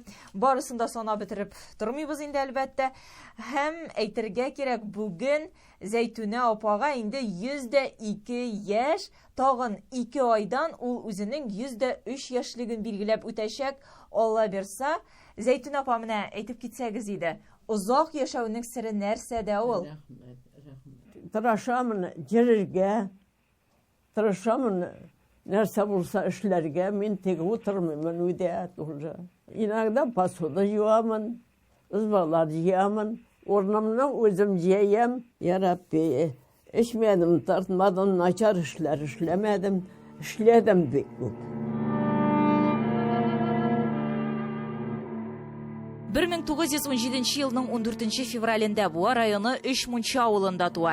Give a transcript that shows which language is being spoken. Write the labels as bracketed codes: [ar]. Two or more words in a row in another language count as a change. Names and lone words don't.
[tt] Барысын да санап бетереп тормыйбыз инде әлбәттә. Һәм әйтергә кирәк, бүген Зәйтүнә апага инде 102 яшь, тагын 2 айдан ул үзенең 103 яшьлеген билгеләп үтәчәк. Алла берса, Зәйтүнә апа менә әйтеп китсәгез иде. Озак яшәүнең сире нәрсәдә ул? Тырышамын җиргә, тырышамын нәрсә булса эшләргә, мин теге утырмыймын үдә тоже. Иногда посуда юамын, ызбалар җыямын, урнымны үзем җыям. Я Рабби, эшмәдем, тартмадым, начар эшләр эшләмәдем, эшләдем бик күп. 1917 елның 14 февралендә Буа районы Өч Мунча авылында туа.